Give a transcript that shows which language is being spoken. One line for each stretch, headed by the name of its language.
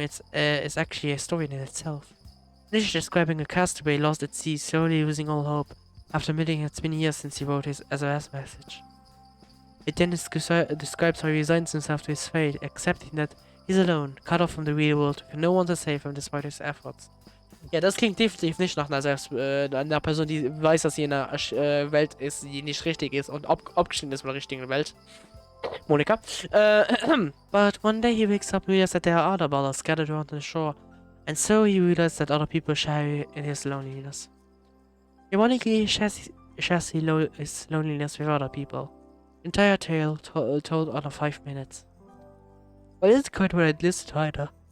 English: It's actually a story in itself. This is describing a castaway lost at sea, slowly losing all hope after admitting it's been years since he wrote his SOS message. It then describes how he resigns himself to his fate, accepting that he's alone, cut off from the real world, with no one to save him despite his efforts.
German: Ja, das klingt definitiv nicht nach einer Person, die weiß, dass sie in einer Welt ist, die nicht richtig ist und abgeschnitten ist von der richtigen Welt. Monika.
English: But one day he wakes up and realizes that there are other ballers scattered around the shore, and so he realizes that other people share in his loneliness. Ironically, he shares his loneliness with other people. Entire tale told under 5 minutes. But it's quite what I'd listen to either.